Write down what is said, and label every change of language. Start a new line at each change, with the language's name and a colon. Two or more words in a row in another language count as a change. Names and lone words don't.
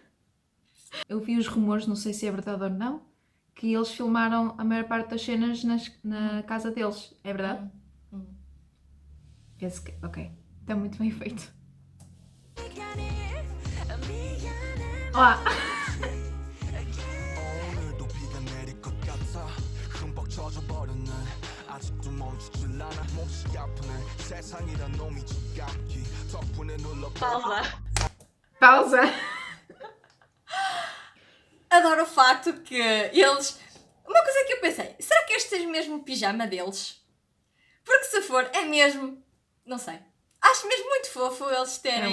Portuguese: Eu vi os rumores, não sei se é verdade ou não, que eles filmaram a maior parte das cenas na casa deles. É verdade? Penso que... Ok. Está muito bem feito. Olá!
Korean: 오늘도 비가 내릴 것 같아 흠뻑 젖어버렸네 아직도 멈추질 않아 몹시 아프네 세상이란 놈이 지갑기 덕분에 눌러
Portuguese: Pausa! Adoro o facto que eles... Uma coisa que eu pensei, será que este é mesmo o pijama deles? Porque se for, é mesmo... Não sei. Acho mesmo muito fofo eles É terem